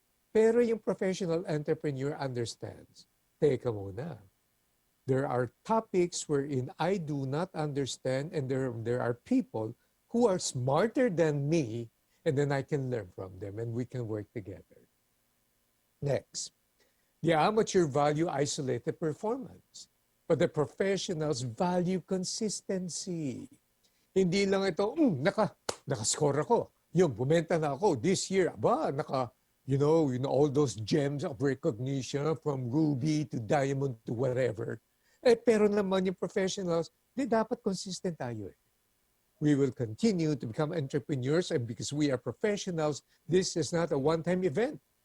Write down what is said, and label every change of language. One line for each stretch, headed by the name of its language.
Filipino: Pero yung
English: professional entrepreneur understands,
Filipino: teka muna,
English: there are topics wherein I do not understand and there are people who are smarter than me and then I can learn from them and we can work together. Next, the amateur value isolated performance, but the professionals value consistency.
Filipino: Hindi lang ito, nakascore ako. Yung, bumenta na ako
English: this year. You know, all those gems of recognition from ruby to diamond to whatever.
Filipino: Pero naman yung professionals, dapat consistent tayo eh.
English: We will continue to become entrepreneurs and because we are professionals, this is not a one-time event.